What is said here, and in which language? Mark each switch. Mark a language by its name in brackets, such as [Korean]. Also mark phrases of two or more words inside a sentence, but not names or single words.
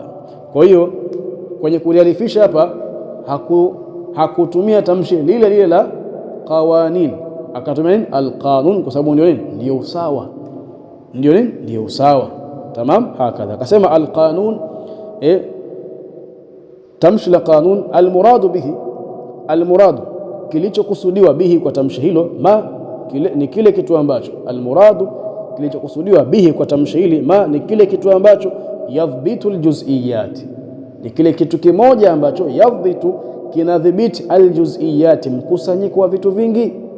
[Swahili] Kwa hiyo kwenye kuliarifisha hapa hakutumia tamshi lile la qawanin, akatumia al-qanun kwa sababu ndio usawa, ndio usawa. Tamam, hakadha akasema al-qanun, tamshi la qanun, [Arabic] المراد به, [Swahili] al-muradu kilichokusudiwa bihi kwa tamshi hilo, ni kile kitu ambacho, al-muradu kilichokusudiwa bihi kwa tamshi hili, ni kile kitu ambacho [Arabic] يضبط الجزئيات, [Swahili] ni kile kitu kimoja ambacho yadhbitu, kinadhibiti al-juz'iyat, mkusanyiko wa vitu vingi.